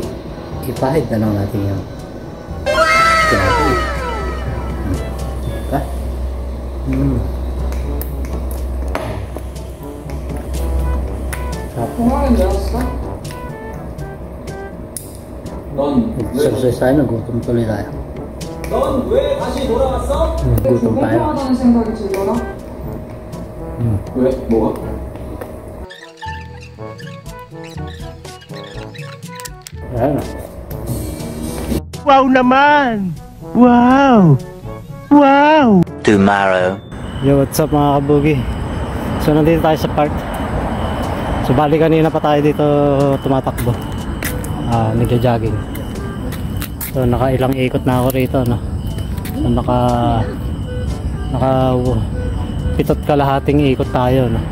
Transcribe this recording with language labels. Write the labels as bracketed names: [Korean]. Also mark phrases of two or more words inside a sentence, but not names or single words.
[Filipino] Ipahid na lang natin yung tinapay. Diba? Exercise tayo, nagutom tuloy tayo. [Korean] 넌 왜 다시 돌아왔어? [Filipino] Gutom tayo. [Korean] 공평하다는 생각이 들더라. 왜? 뭐가? [Filipino] Ayan na. Wow naman! Wow! [English] Wow! Tomorrow. Yo, what's up [Filipino] mga kabugi? So nandito tayo sa park. So bali kanina pa tayo dito tumatakbo. Nagja-jogging. So nakailang ikot na ako rito, no. So naka pitot kalahating ikot tayo, no.